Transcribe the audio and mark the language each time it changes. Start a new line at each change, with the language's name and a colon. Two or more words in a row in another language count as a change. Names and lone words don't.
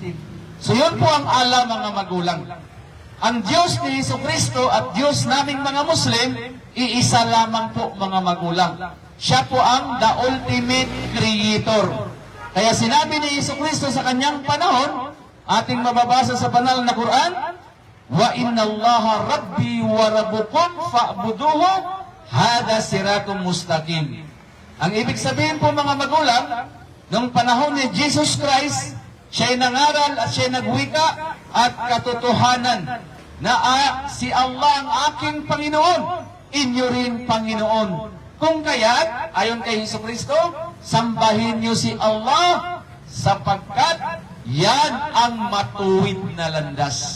Filipino: So yun po ang alam, mga magulang. Ang Diyos ni Jesucristo at Diyos naming mga Muslim, iisa lamang po, mga magulang. Siya po ang
English: the ultimate Creator.
Filipino: Kaya sinabi ni Jesucristo sa kanyang panahon, ating mababasa sa banal na Quran,
Arabic: وإن الله ربي وربكم فاعبدوه هذا صراط مستقيم.
Filipino: Ang ibig sabihin po, mga magulang, nung panahon ni Jesus Christ, siya'y nangaral at siya'y nagwika at katotohanan na si Allah ang aking Panginoon, inyo rin Panginoon. Kung kaya't, ayon kay Jesucristo, sambahin niyo si Allah sapagkat yan ang matuwid na landas.